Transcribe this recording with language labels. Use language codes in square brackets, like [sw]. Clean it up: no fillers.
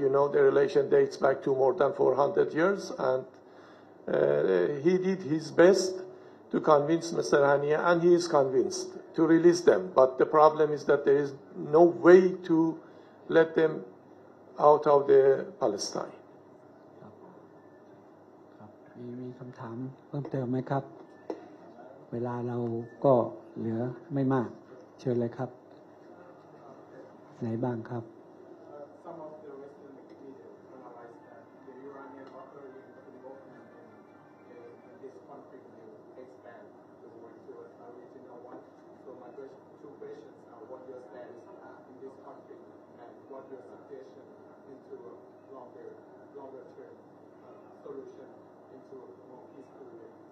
[en] You know, the relation dates back to more than 400 years, and he did his best to convince Mr. Haniye, and he is convinced to release them. But the problem is that there is no way to let them out of the Palestine. [th] มีคำถามเพิ่มเติมไหมครับเวลาเราก็เหลือไม่มากเชิญเลยครับไหนบ้างครับ [en] Some of the Western media analyze that the Iranian authorities involvement in this conflict will expand towards a regional one. So my two questions are what your stance in this conflict and what your suggestion into a longer term solution into a more peaceful way.